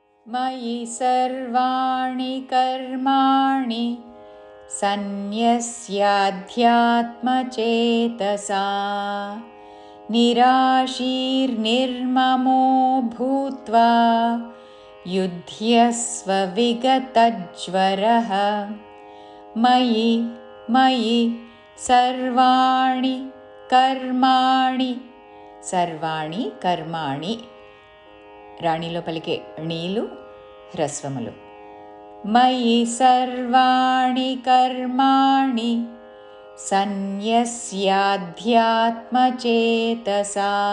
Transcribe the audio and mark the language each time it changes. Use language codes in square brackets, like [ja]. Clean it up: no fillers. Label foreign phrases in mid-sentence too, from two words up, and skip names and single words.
[sa] मयि सर्वाणि कर्माणि सन्न्यस्याध्यात्मचेतसा निराशीर्निर्ममो भूत्वा युध्यस्व विगतज्वरः। मयि सर्वाणि कर्माणि [te] రాణిలో పలికే ణీలు హ్రస్వములు. [sa] మయి సర్వాణి కర్మాణి సన్యస్యాధ్యాత్మచేతసా.